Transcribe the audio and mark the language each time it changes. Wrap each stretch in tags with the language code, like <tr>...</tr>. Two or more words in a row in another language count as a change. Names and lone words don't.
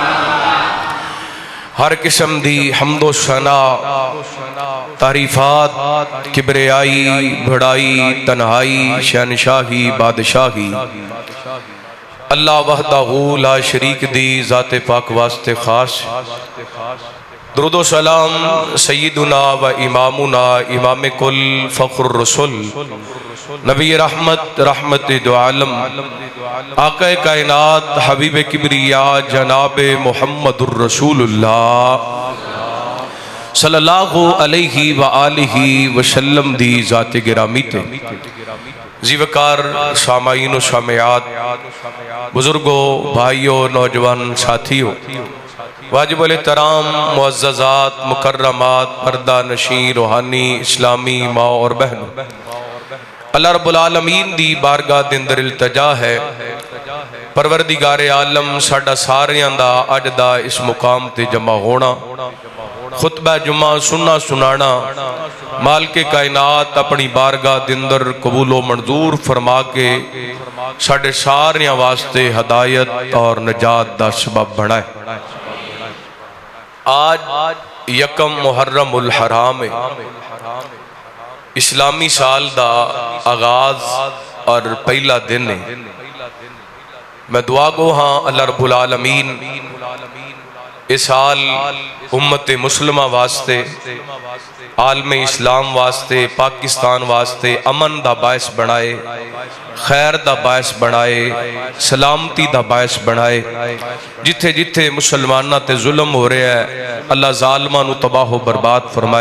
<pa>ہر قسم دی حمد و ثنا، تعریفات، کبریائی، بڑائی، تنہائی، شہنشاہی، بادشاہی</pa> <ar>الله وحده لا شريك</ar> <pa>دی ذاتِ پاک واسطے خاص.</pa> <ur>درود و سلام</ur> <ar>سيدنا وإمامنا</ar> <ur>امام کل فخر الرسول نبی رحمت رحمت دو عالم آقا کائنات حبیب کبریا جناب</ur> <ar>محمد رسول الله صلى الله عليه وآله وسلم</ar> <pa>دی ذات گرامی تے جیوکار سامعین و سامعات,</pa> <ur>بزرگو، بھائیو، نوجوان ساتھیو، واجب ال احترام معززات، مکرمات، پردہ نشیں، روحانی اسلامی ماں اور بہنو,</ur> <ar>الله رب العالمين</ar> <pa>دی بارگاہ دے اندر التجا ہے، پروردگارِ عالم ساڈا ساریاں دا اج دا اس مقام تے جمع ہونا، خطبہ جمعہ سننا سنانا، مالک کائنات اپنی بارگاہ دے اندر قبول و منظور فرما کے ساڈے ساریاں واسطے ہدایت اور نجات دا سبب بنائے. آج یکم محرم الحرام ہے، اسلامی سال دا آغاز اور پہلا دن ہے. میں دعا گو ہاں</pa> <ar>الله رب العالمين</ar> <pa>اس سال امت مسلمہ واسطے، عالم اسلام واسطے، پاکستان واسطے امن دا باعث بنائے، خیر دا باعث بنائے، سلامتی دا باعث بنائے. جتھے جتھے مسلماناں تے ظلم ہو رہا ہے، اللہ ظالماں نوں تباہ برباد فرمائے.</pa>